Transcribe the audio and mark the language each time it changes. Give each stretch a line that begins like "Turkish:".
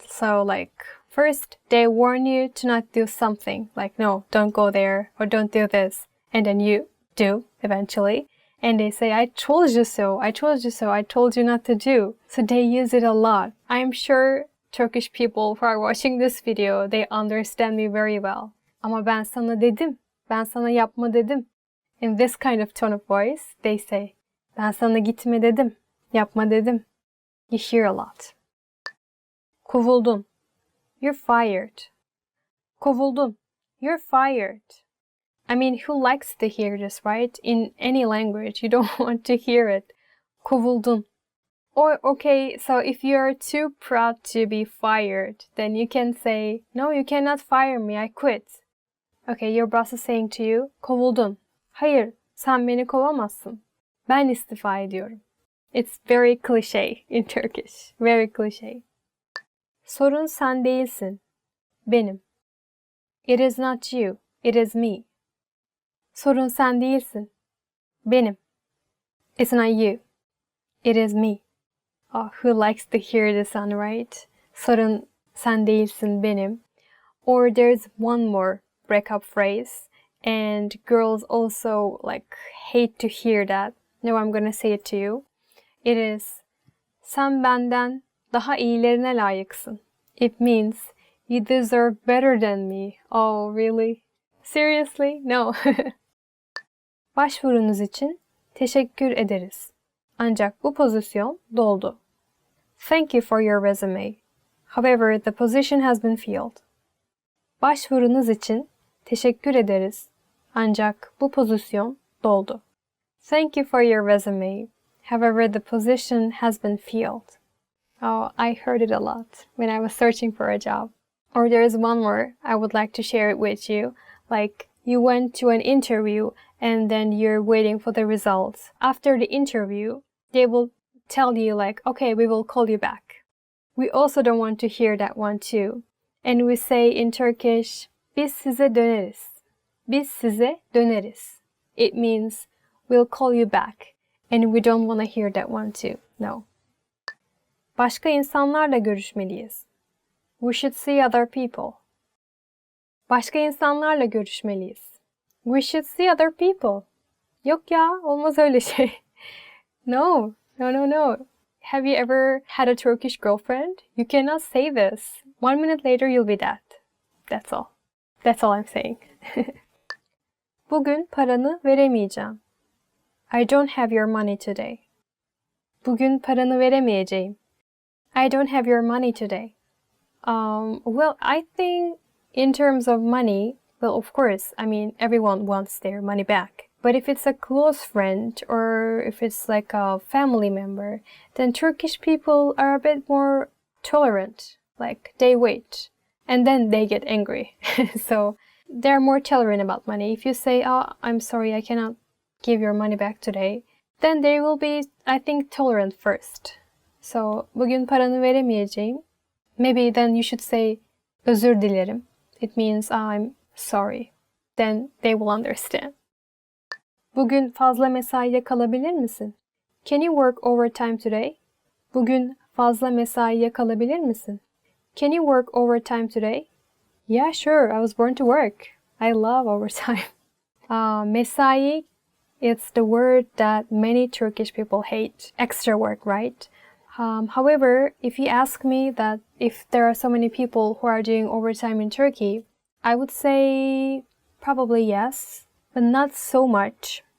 English: So like, first they warn you to not do something. Like, no, don't go there or don't do this. And then you do eventually. And they say, I told you so, I told you so, I told you not to do. So they use it a lot. I'm sure Turkish people who are watching this video, they understand me very well.
Turkish: Ama ben sana dedim, ben sana yapma dedim.
English: In this kind of tone of voice, they say,
Turkish: ben sana gitme dedim, yapma dedim.
English: You hear a lot.
Turkish: Kovuldun.
English: You're fired. Kovuldun. You're fired. I mean, who likes to hear this, right? In any language, you don't want to hear it.
Turkish: Kovuldun.
English: Or, okay, so if you're too proud to be fired, then you can say, no, you cannot fire me, I quit. Okay, your boss is saying to you,
Turkish: kovuldun. Hayır, sen beni kovamazsın. Ben istifa ediyorum.
English: It's very cliche in Turkish. Very cliche.
Turkish: Sorun sen değilsin. Benim.
English: It is not you, it is me.
Turkish: Sorun sen değilsin. Benim.
English: It's not you. It is me. Oh, who likes to hear this one, right?
Turkish: Sorun sen değilsin benim.
English: Or there's one more breakup phrase. And girls also like hate to hear that. No, I'm gonna say it to you. It is
Turkish: sen benden daha iyilerine layıksın.
English: It means you deserve better than me. Oh, really? Seriously? No.
Turkish: Başvurunuz için teşekkür ederiz. Ancak bu pozisyon doldu.
English: Thank you for your resume. However, the position has been filled.
Turkish: Başvurunuz için teşekkür ederiz. Ancak bu pozisyon doldu.
English: Thank you for your resume. However, the position has been filled. Oh, I heard it a lot when I was searching for a job. Or there is one more, I would like to share it with you. Like, you went to an interview and then you're waiting for the results. After the interview, they will tell you like, okay, we will call you back. We also don't want to hear that one too. And we say in Turkish,
Turkish: biz size döneriz. Biz size döneriz.
English: It means we'll call you back. And we don't want to hear that one too. No.
Turkish: Başka insanlarla görüşmeliyiz.
English: We should see other people.
Turkish: Başka insanlarla görüşmeliyiz.
English: We should see other people.
Turkish: Yok ya, olmaz öyle şey.
English: No. Have you ever had a Turkish girlfriend? You cannot say this. 1 minute later you'll be dead. That's all. That's all I'm saying.
Turkish: Bugün paranı veremeyeceğim.
English: I don't have your money today.
Turkish: Bugün paranı veremeyeceğim.
English: I don't have your money today. Well, I think in terms of money, well, of course, I mean, everyone wants their money back. But if it's a close friend or if it's like a family member, then Turkish people are a bit more tolerant. Like they wait and then they get angry. So they're more tolerant about money. If you say, "Oh, I'm sorry, I cannot give your money back today," then they will be, I think, tolerant first. So
Turkish: bugün paranı veremeyeceğim.
English: Maybe then you should say
Turkish: özür dilerim.
English: It means I'm sorry. Then they will understand. Bugün fazla mesaiye kalabilir misin? Can you work overtime today? Bugün fazla mesaiye kalabilir misin? Can you work overtime today? Yeah, sure. I was born to work. I love overtime. Mesai, it's the word that many Turkish people hate. Extra work, right? However, if you ask me that if there are so many people who are doing overtime in Turkey, I would say probably yes, but not so much.